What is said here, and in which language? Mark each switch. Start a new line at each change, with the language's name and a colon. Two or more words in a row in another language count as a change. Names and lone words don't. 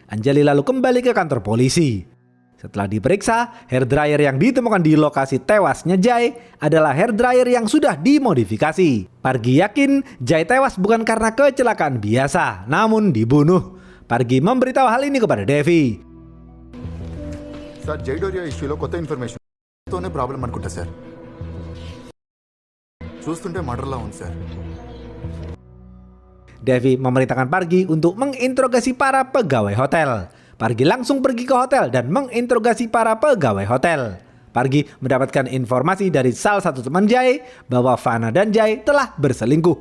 Indonesian: Anjali lalu kembali ke kantor polisi. Setelah diperiksa, hairdryer yang ditemukan di lokasi tewasnya Jai adalah hairdryer yang sudah dimodifikasi. Pargi yakin Jai tewas bukan karena kecelakaan biasa, namun dibunuh. Pargi memberitahu hal ini kepada Devi.
Telugu: Sir, Jai Doria issueలో కొత్త ఇన్ఫర్మేషన్ తోనే ప్రాబ్లం అనుకుంటా సార్. చూస్తుంటే మర్డర్లా ఉంది సార్.
Indonesian: Devi memerintahkan Pargi untuk menginterogasi para pegawai hotel. Pargi langsung pergi ke hotel dan menginterogasi para pegawai hotel. Pargi mendapatkan informasi dari salah satu teman Jai bahwa Fana dan Jai telah berselingkuh.